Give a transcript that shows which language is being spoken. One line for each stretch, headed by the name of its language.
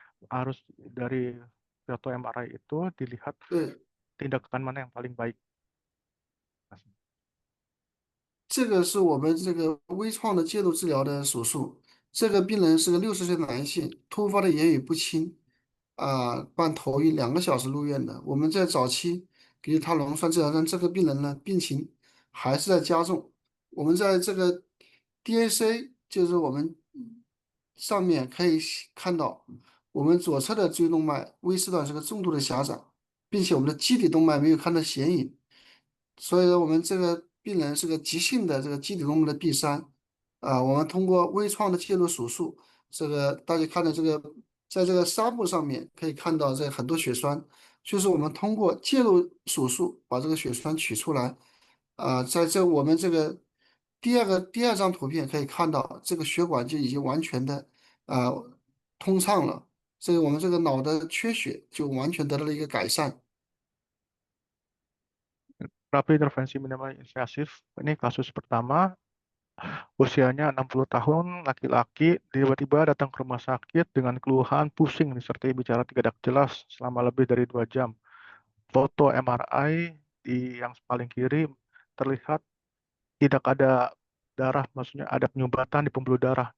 Indonesian: Harus dari foto MRI itu dilihat
Chinese: 对，
Indonesian: tindakan mana yang paling baik.
Chinese: 这个是我们这个微创的介入治疗的手术。这个病人是个60岁男性，突发的言语不清，伴头晕2个小时入院的。我们在早期给予他溶栓治疗，但这个病人呢病情还是在加重。我们在这个 DAC，就是我们上面可以看到，我们左侧的椎动脉微丝段是个重度的狭窄，并且我们的基底动脉没有看到显影。所以说我们这个病人是个急性的这个基底动脉的闭塞，我们通过微创的介入手术，这个大家看到这个，在这个纱布上面可以看到这很多血栓，就是我们通过介入手术把这个血栓取出来，在我们这个第二张图片可以看到，这个血管就已经完全的通畅了，这个我们这个脑的缺血就完全得到了一个改善。
Indonesian: Terapi intervensi minimal invasif, ini kasus pertama, usianya 60 tahun, laki-laki, tiba-tiba datang ke rumah sakit dengan keluhan pusing disertai bicara tidak jelas selama lebih dari 2 jam. Foto MRI yang paling kiri terlihat tidak ada darah, maksudnya ada penyumbatan di pembuluh darah.